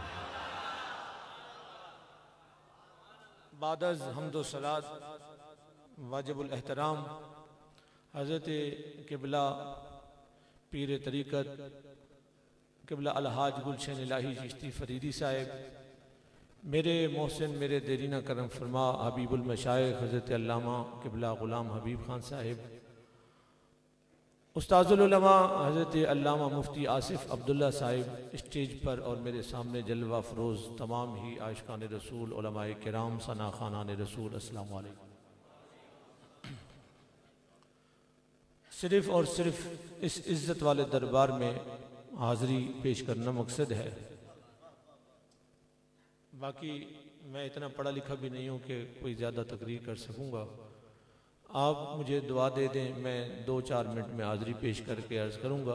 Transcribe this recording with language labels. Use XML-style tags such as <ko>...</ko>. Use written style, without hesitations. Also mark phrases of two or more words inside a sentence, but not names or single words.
<hi>बादज हम्दो सलात वाजिबुल एहतराम हज़रत किबला पीर तरीक़त किबला अलहाज गुलशन इलाही चिश्ती फरीदी साहिब, मेरे मोहसिन मेरे देरीना करम फरमा हबीबुल मशाइख हज़रत अल्लामा किबला ग़ुलाम हबीब खान साहिब, उस्ताज़ुल उलमा हज़रत अल्लामा मुफ्ती आसिफ अब्दुल्ला साहिब स्टेज पर, और मेरे सामने जलवा फरोज़ तमाम ही आशिकान रसूल उलमाए किराम सना खानान रसूल,</hi> <ar>السلام عليكم.</ar> <hi>सिर्फ और सिर्फ इस इज़्ज़त वाले दरबार में हाज़री पेश करना मकसद है। बाकी मैं इतना पढ़ा लिखा भी नहीं हूँ कि कोई ज़्यादा तकरीर कर सकूँगा। आप मुझे दुआ दे दें, मैं 2-4 मिनट में हाज़री पेश करके अर्ज़ करूँगा।</hi>